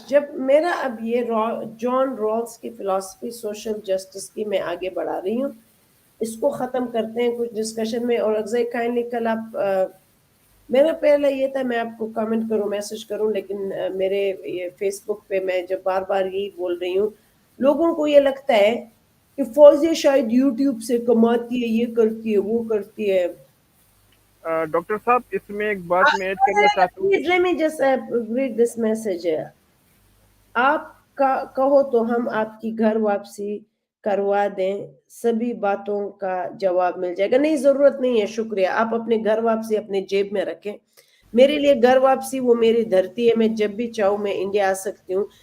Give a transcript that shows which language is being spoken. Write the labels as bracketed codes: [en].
[ur] جب میرا اب یہ جان رالز کی فلسفی سوشل جسٹس کی میں آگے بڑھا رہی ہوں, اس کو ختم کرتے ہیں کچھ ڈسکشن میں. اور اگزئی کائنڈلی کل آپ, میرا پہلا یہ تھا میں آپ کو کامنٹ کروں, میسج کروں, لیکن میرے یہ فیس بک پہ میں جب بار بار یہی بول رہی ہوں, لوگوں کو یہ لگتا ہے کہ فوزیہ شاید یوٹیوب سے کماتی ہے, یہ کرتی ہے, وہ کرتی ہے. ڈاکٹر صاحب اس میں ایک بات میں ایڈ کرنا چاہتا ہوں. [en] Let me just read this message. [ur] آپ کہو تو ہم آپ کی گھر واپسی کروا دیں, سبھی باتوں کا جواب مل جائے گا. نہیں, ضرورت نہیں ہے, شکریہ. آپ اپنے گھر واپسی اپنے جیب میں رکھیں. میرے لیے گھر واپسی وہ میری دھرتی ہے, میں جب بھی چاہوں میں انڈیا آ سکتی ہوں.